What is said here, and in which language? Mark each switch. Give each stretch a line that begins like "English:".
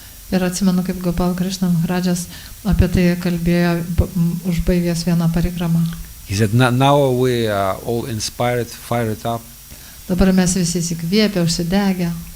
Lithuanian: Ir atsimenu, kaip Gopal Krishna Maharadžas apie tai kalbėjo užbaigęs vieną parikramą.
English: He said, now we are all inspired, fired up.
Lithuanian: Dabar mes visi įsikvėpę, užsidegę.